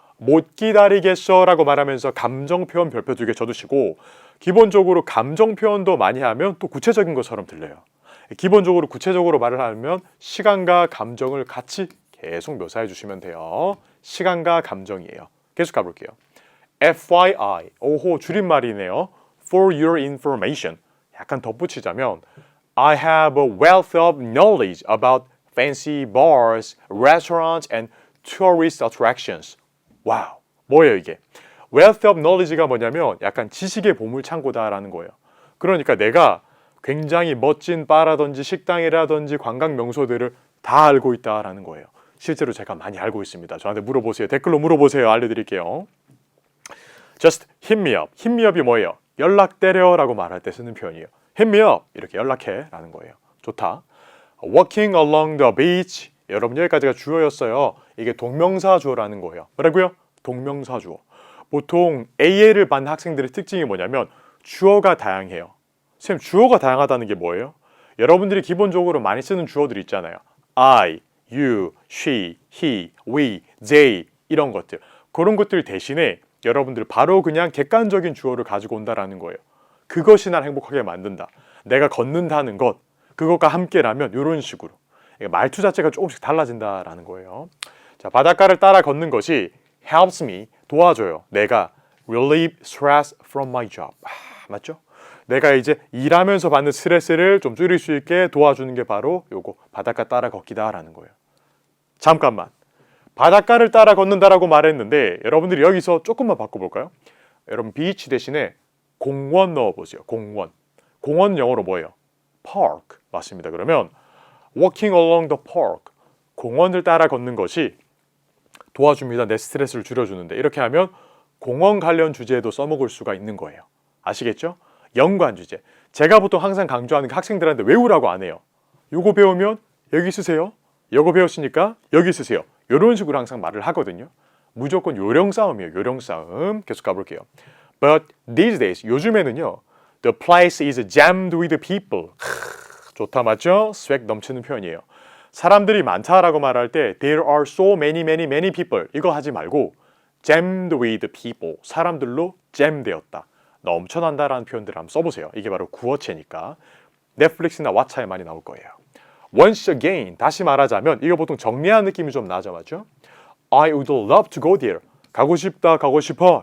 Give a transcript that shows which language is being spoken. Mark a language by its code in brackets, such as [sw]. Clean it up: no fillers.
[ko] 못 기다리겠어 라고 말하면서 감정 표현 별표 2개 쳐두시고 기본적으로 감정 표현도 많이 하면 또 구체적인 것처럼 들려요. 기본적으로 구체적으로 말을 하면 시간과 감정을 같이 계속 묘사해 주시면 돼요. 시간과 감정이에요. 계속 가볼게요. FYI, 오호 줄임말이네요. [en] For your information. [ko] 약간 덧붙이자면 [en] I have a wealth of knowledge about fancy bars, restaurants, and tourist attractions. [ko] 와우, 뭐예요 이게? Wealth of knowledge가 뭐냐면 약간 지식의 보물창고다라는 거예요. 그러니까 내가 굉장히 멋진 바라든지 식당이라든지 관광 명소들을 다 알고 있다라는 거예요. 실제로 제가 많이 알고 있습니다. 저한테 물어보세요. 댓글로 물어보세요. 알려드릴게요. [en] Just hit me up. hit me up이 [ko] 뭐예요? 연락 때려 라고 말할 때 쓰는 표현이에요. [en] hit me up [ko] 이렇게 연락해 라는 거예요. 좋다. [en] Walking along the beach. [ko] 여러분 여기까지가 주어였어요. 이게 동명사 주어라는 거예요. 뭐라고요? 동명사 주어. 보통 AA를 받는 학생들의 특징이 뭐냐면 주어가 다양해요. 선생님 주어가 다양하다는 게 뭐예요? 여러분들이 기본적으로 많이 쓰는 주어들 있잖아요. [en] I, you, she, he, we, they [ko] 이런 것들. 그런 것들 대신에 여러분들 바로 그냥 객관적인 주어를 가지고 온다라는 거예요. 그것이 날 행복하게 만든다. 내가 걷는다는 것, 그것과 함께라면 이런 식으로. 말투 자체가 조금씩 달라진다라는 거예요. 자, 바닷가를 따라 걷는 것이 [en] helps me, [ko] 도와줘요. 내가 [en] relieve stress from my job. [ko] 맞죠? 내가 이제 일하면서 받는 스트레스를 좀 줄일 수 있게 도와주는 게 바로 요거 바닷가 따라 걷기다라는 거예요. 잠깐만. 바닷가를 따라 걷는다라고 말했는데 여러분들이 여기서 조금만 바꿔볼까요? 여러분 비치 대신에 공원 넣어보세요. 공원. 공원 영어로 뭐예요? park. 맞습니다. 그러면 [en] walking along the park. [ko] 공원을 따라 걷는 것이 도와줍니다. 내 스트레스를 줄여주는데 이렇게 하면 공원 관련 주제에도 써먹을 수가 있는 거예요. 아시겠죠? 연관 주제. 제가 보통 항상 강조하는 게 학생들한테 외우라고 안 해요. 요거 배우면 여기 쓰세요. 요거 배웠으니까 여기 쓰세요. 이런 식으로 항상 말을 하거든요. 무조건 요령 싸움이에요. 요령 싸움. 계속 가볼게요. [en] But these days, [ko] 요즘에는요. [en] The place is jammed with people. [ko] 좋다 맞죠? 스웩 넘치는 표현이에요. 사람들이 많다라고 말할 때 [en] There are so many people. [ko] 이거 하지 말고 [en] jammed with people. [ko] 사람들로 jam되었다. 넘쳐난다라는 표현들을 한번 써보세요. 이게 바로 구어체니까. 넷플릭스나 왓챠에 많이 나올 거예요. [en] Once again, [ko] 다시 말하자면 이거 보통 정리한 느낌이 좀 나죠, 맞죠? [en] I would love to go there. [ko] 가고 싶다, 가고 싶어.